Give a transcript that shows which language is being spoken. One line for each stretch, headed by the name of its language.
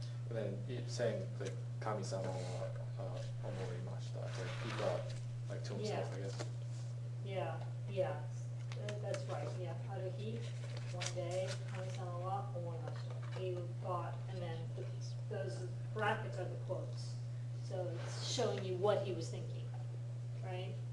English: And then saying like
Japanese: kami-sama wa omorimashita,
English: like he thought like to himself, Yeah. I guess. Yeah, yeah, that's right, yeah.
Japanese: ある日、
English: one day,
Japanese: 神様は思いました。
English: He thought, and then those brackets are the quotes. So it's showing you what he was thinking, right?